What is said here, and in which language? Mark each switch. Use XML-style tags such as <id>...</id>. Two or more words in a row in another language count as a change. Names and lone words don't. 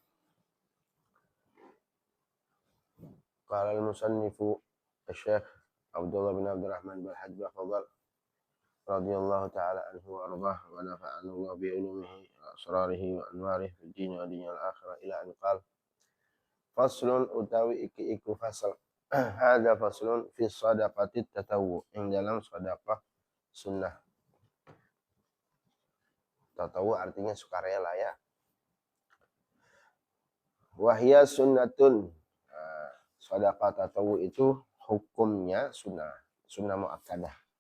<ar>قال المصنف الشيخ عبد الله بن عبد الرحمن بن حاج فضل رضي الله تعالى عنه وأرضاه ونفعنا الله بعلومه وأسراره وأنواره في الدين والدنيا الآخرة إلى أن قال فصل</ar> <jv>utawi iki iku fasal</jv> <ar>هذا فصل في صدقة التطوع ing</ar> <id>dalam sedekah sunnah. Tatawwu artinya sukarela ya.</id> <ar>وهي سنة.</ar> <id>Sedekah tatawwu itu hukumnya sunnah, sunnah muakkadah.</id>